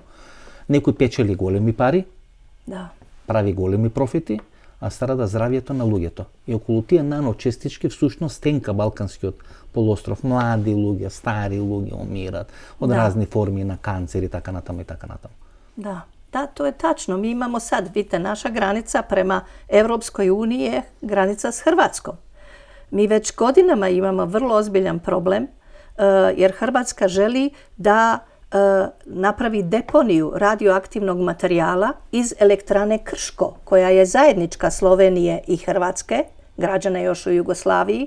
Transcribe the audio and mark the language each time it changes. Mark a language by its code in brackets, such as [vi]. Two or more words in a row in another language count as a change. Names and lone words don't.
[mk] Некој печели големи пари, прави големи профити, а страда здравјето на луѓето. И околу тие наночестички всушност стенка Балканскиот полуостров. Млади луѓе, стари луѓе умират од разни форми на канцер и така натаму и така натаму. [sr] Da, to je tačno. Mi imamo sad, vidite, naša granica prema Evropskoj uniji je granica s Hrvatskom. Mi već godinama imamo vrlo ozbiljan problem jer Hrvatska želi da napravi deponiju radioaktivnog materijala iz elektrane Krško, koja je zajednička Slovenije i Hrvatske, građana još u Jugoslaviji.